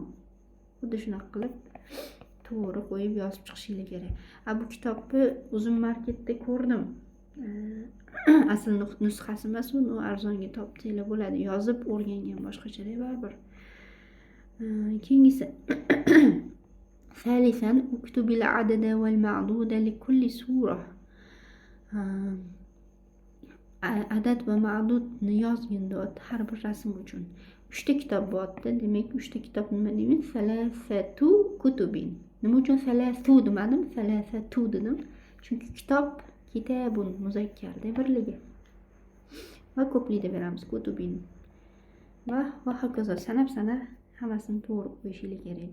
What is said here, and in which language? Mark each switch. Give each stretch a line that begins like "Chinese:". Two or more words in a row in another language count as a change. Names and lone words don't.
Uzbek: Xuddi shunaqa qilib to'g'ri qo'yib yozib chiqishingiz kerak. Bu kitobni uzun marketda ko'rdim. Asl nusxasi emas, uni arzonga topsanglar bo'ladi. Yozib o'rgangan boshqachada baribir.
Arabic: Keyingisi ثالثا اكتب العدد والمعدود لكل سورة.
Uzbek: Adad va ma'dudni yozgin deyapti har bir rasm uchun. 3 ta kitob bo'pti. Demak, 3 ta kitob nima deymiz?
Arabic: ثلاثة كتب.
Uzbek: Nima uchun salasu demadim? Salasatu dedim. Chunki kitob kitabun muzakkarda birligi. Va ko'plikda beramiz kutubin. Va hokazo sanab hammasini to'g'ri qo'yishingiz kerak.